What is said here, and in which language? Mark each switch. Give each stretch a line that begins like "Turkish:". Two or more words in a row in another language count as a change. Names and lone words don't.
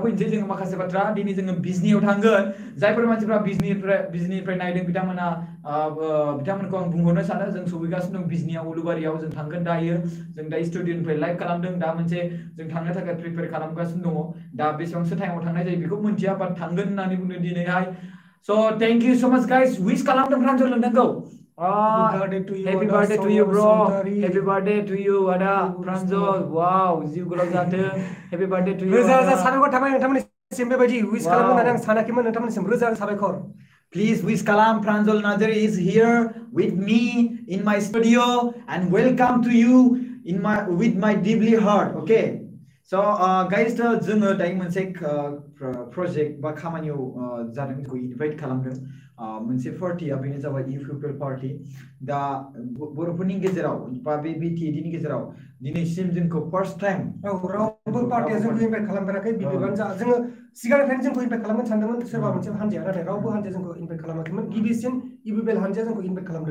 Bodo: फैनोसै जोङो माखासे बाथ्रा दिनै जोङो बिजनियाव थांगोन जायफोर मानसिफ्रा बिजनिनिफ्राय नायदों बिथांमोनखौ आं बुंहरनो सानो जों सौहैगासिनो दं बिजनियाव उलुबारियाव जों थांगोन दायो जों दा स्टुडिअनिफ्राय लाइभ खालामदों दा मोनसे जों थांनो थाखाय प्रिपेयार खालामगासिनो दङ दा बेसेबांसो टाइमाव थांनाय जायो बेखौ मिन्थिया बाट थांगोन होननानै बुंदों दिनैहाय स'
English: thank you so much guys
Bodo: विश खालामदों प्रान्जल नोंथांखौ
English: Happy birthday to you bro Happy birthday to you Ada Pranjal wow
Bodo: जिउ गोलाव जाथों
English: Happy birthday to you
Bodo: रोजा रोजा साबायखर थाबाय नोंथांमोननिसिम बेबायदि विश खालामनो होननानै आं सानाखैमोन नोंथांमोननिसिम रोजा रोजा साबायखर
English: Please wish
Bodo: kalam
English: Pranjal Narzari is here with me in my studio and welcome to you with my deeply heart okay so guys
Bodo: जोङो दायो मोनसे project बा खामानियाव जादों जोंखौ इनभाइट खालामदों मोनसे पार्टिया बेनो जाबाय इउपिपिएल पार्टी दा बर'फोरनि गेजेराव बा बे बिटिएडिनि गेजेराव दिनैसिम जोंखौ
English: first time
Bodo: रावबो पार्टिया जोंखौ इनभाइट खालामफेराखै बिबिबानो जा जोङो सिगांनिफ्रायनो जोंखौ इनभाइट खालामनो सानदोंमोन सोरबा मोनसे हान्जाया नाथाय रावबो हान्जाया जोंखौ इनभाइट खालामाखैमोन गिबिसिन इउपिपिएल हान्जाया जोंखौ इनभाइट खालामदों